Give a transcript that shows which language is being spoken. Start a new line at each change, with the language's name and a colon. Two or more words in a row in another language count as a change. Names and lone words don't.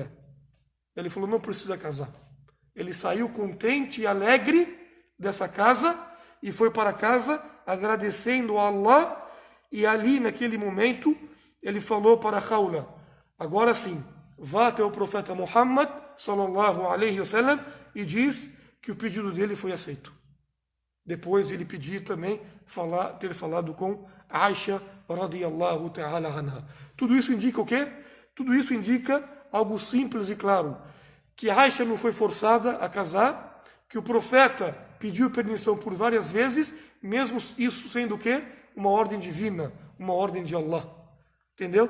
Portuguese: Ele falou: não precisa casar. Ele saiu contente e alegre dessa casa e foi para casa agradecendo a Allah. E ali, naquele momento, ele falou para Khawla: agora sim, vá até o profeta Muhammad
Arabic: صلى الله عليه وسلم
Portuguese: e diz que o pedido dele foi aceito. Depois de ele pedir também, ter falado com Aisha
Arabic: رضي الله تعالى عنها.
Portuguese: Tudo isso indica o quê? Tudo isso indica algo simples e claro, que Aisha não foi forçada a casar, que o profeta pediu permissão por várias vezes, mesmo isso sendo o quê? Uma ordem divina, uma ordem de Allah. Entendeu?